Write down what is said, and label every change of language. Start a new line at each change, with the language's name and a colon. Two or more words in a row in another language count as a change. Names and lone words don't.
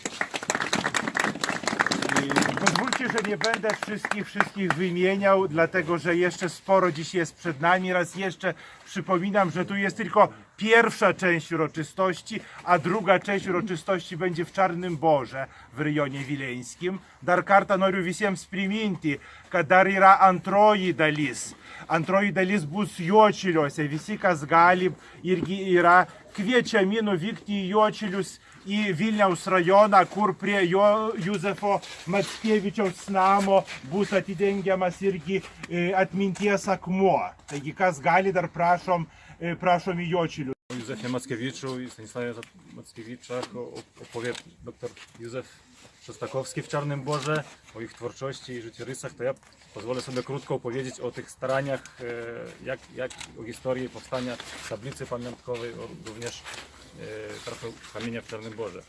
Polish: Pozwólcie, że nie będę wszystkich wymieniał, dlatego że jeszcze sporo dziś jest przed nami. Raz jeszcze przypominam, że tu jest tylko pierwsza część uroczystości, a druga część uroczystości będzie w Czarnym Borze w rejonie wileńskim.
Lithuanian: Dar kartą noriu visiems priminti, kad dar yra antroji dalis. Antroji dalis bus Juočiliuose. Visi, kas gali, irgi yra kviečiami nuvykti į Juočilius, į Vilniaus rajoną, kur prie Józefo Mackievičiaus namo bus atidengiamas irgi atminties akmuo. Taigi, kas gali, dar prašom į Juočilius.
Polish: O Józefie Mackiewiczu i Stanisławie Mackiewiczach opowie dr Józef Szostakowski w Czarnym Borze, o ich twórczości i życiorysach. To ja pozwolę sobie krótko opowiedzieć o tych staraniach, o historii powstania tablicy pamiątkowej, również trochę kamienia w Czarnym Borze.